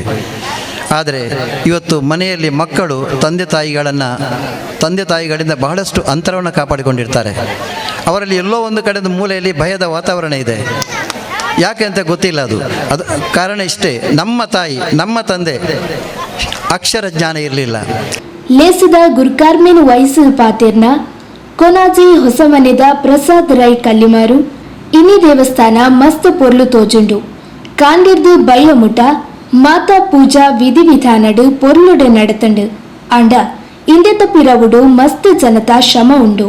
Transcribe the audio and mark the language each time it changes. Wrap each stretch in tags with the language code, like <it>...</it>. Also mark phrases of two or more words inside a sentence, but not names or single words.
<kn>ಆದರೆ ಇವತ್ತು ಮನೆಯಲ್ಲಿ ಮಕ್ಕಳು ತಂದೆ ತಾಯಿಗಳಿಂದ ಬಹಳಷ್ಟು ಅಂತರವನ್ನು ಕಾಪಾಡಿಕೊಂಡಿರ್ತಾರೆ. ಅವರಲ್ಲಿ ಎಲ್ಲೋ ಒಂದು ಕಡೆದ ಮೂಲೆಯಲ್ಲಿ ಭಯದ ವಾತಾವರಣ ಇದೆ. ಯಾಕೆ ಅಂತ ಗೊತ್ತಿಲ್ಲ. ಅದು ಕಾರಣ ಇಷ್ಟೇ, ನಮ್ಮ ತಾಯಿ ನಮ್ಮ ತಂದೆ ಅಕ್ಷರ ಜ್ಞಾನ ಇರಲಿಲ್ಲ.</kn> <tcy>ಲೇಸಿದ ಗುರ್ಕಾರ್ಮೆನ್ ವಯಸ್ಸು ಪಾತಿರ್ನ ಕೊನಾಜಿ ಹೊಸಮನೆದ ಪ್ರಸಾದ್ ರೈ ಕಲ್ಲಿಮಾರು ಇನಿ ದೇವಸ್ಥಾನ ಮಸ್ತ್ ಪೊರ್ಲು ತೋಜುಂಡು. ಕಾಂಡಿರ್ದು ಬಯ್ಯಮುಟ ಮಾತಾ ಪೂಜಾ ವಿಧಿವಿಧಾನಡು ಪೊರ್ಲುಡೆ ನಡತಂಡು. ಅಂಡ ಇಂದೆತ ಪಿರವುಡು ಮಸ್ತ್ ಜನತಾ ಶ್ರಮ ಉಂಡು.</tcy>